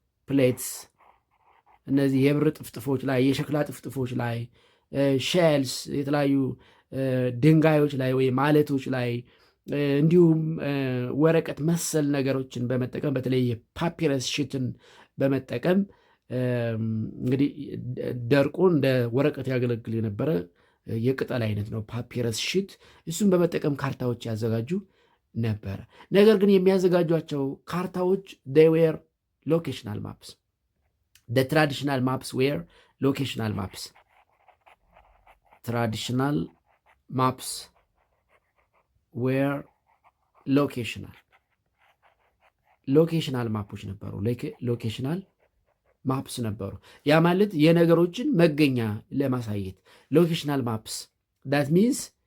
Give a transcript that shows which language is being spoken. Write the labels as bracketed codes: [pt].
[am] ፕሌትስ እነዚህ የብር ጥፍጥፎች ላይ የሸክላ ጥፍጥፎች ላይ ሼልስ የተለያዩ ድንጋዮች ላይ ወይም ማለቶች ላይ እንዲሁም ወረቀት መሰል ነገሮችን በመጠቀም በተለይ ፓፒረስ ሽትን በመጠቀም እንግዲህ ደርቆ እንደ ወረቀት ያገለግል የነበረ የቅጠል አይነት ነው ፓፒረስ ሽት። እሱን በመጠቀም ካርታዎች ያዘጋጁ ነበረ። ነገር ግን የሚያዘጋጇቸው ካርታዎች [en] they were locational maps. The traditional maps were locational maps. Traditional maps were [am] ሎኬሽናል ማፖች ነበሩ። ሎኬሽናል ማፕስ ነበሩ። ያ ማለት የነገሮችን መገኛ ለማሳየት ሎኬሽናል ማፕስ [en] that means